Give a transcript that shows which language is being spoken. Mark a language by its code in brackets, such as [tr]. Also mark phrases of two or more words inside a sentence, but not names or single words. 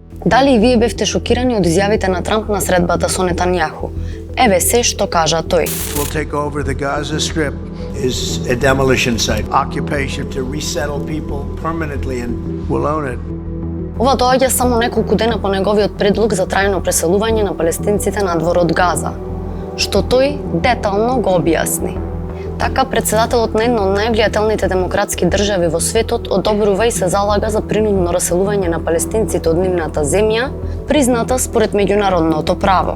[mk] Дали и вие бевте шокирани од изјавите на Трамп на средбата со Нетањаху? Еве се што кажа тој. [en] We'll take over the Gaza Strip is a demolition site, occupation to resettle people permanently and we'll own it. [mk] Ова доаѓа само неколку дена по неговиот предлог за трајно преселување на палестинците надвор од Газа, што тој детално го објасни. Така, председателот на една од највлијателните демократски држави во светот одобрува и се залага за принудно раселување на палестинците од нивната земја, призната според меѓународното право.